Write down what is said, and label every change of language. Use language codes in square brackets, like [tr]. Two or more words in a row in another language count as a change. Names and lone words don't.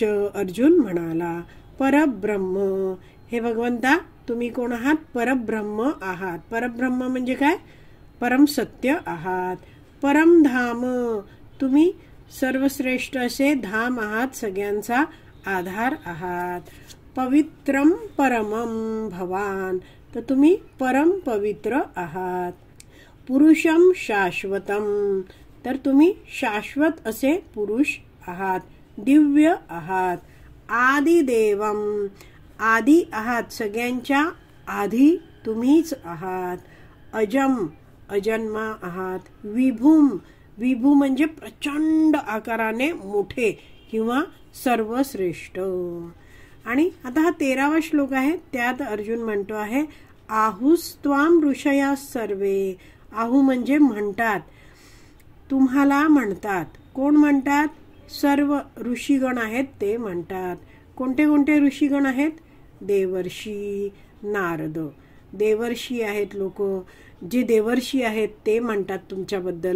[mr] अर्जुन म्हणाला, परब्रह्म, हे भगवंता तुम्ही कोण आहात? परब्रह्म आहात. परब्रह्म म्हणजे काय? परम सत्य आहात. परमधाम, तुम्ही सर्वश्रेष्ठ असे धाम आहात, सगळ्यांचा आधार आहात. [sa] पवित्रम परमं भवान, [mr] तर तुम्ही परम पवित्र आहात. [sa] पुरुषम शाश्वतम, [mr] तर तुम्ही शाश्वत असे पुरुष आहात. दिव्य आहात. आदिदेवम, आदी आहात, सगळ्यांच्या आधी तुम्हीच आहात. अजम, अजन्मा आहात. विभूम, विभू म्हणजे प्रचंड आकाराने मोठे किंवा सर्वश्रेष्ठ. आणि आता हा 13वा श्लोक आहे, त्यात अर्जुन म्हणतो आहे, [sa] आहुस्त्वाम ऋषया सर्वे. [mr] आहू म्हणजे म्हणतात, तुम्हाला म्हणतात. कोण म्हणतात? सर्व ऋषीगण आहेत ते म्हणतात. कोणते कोणते ऋषीगण आहेत? देवर्षी, नारद. देवर्षी आहेत लोक, जे देवर्षी आहेत ते म्हणतात तुमच्याबद्दल.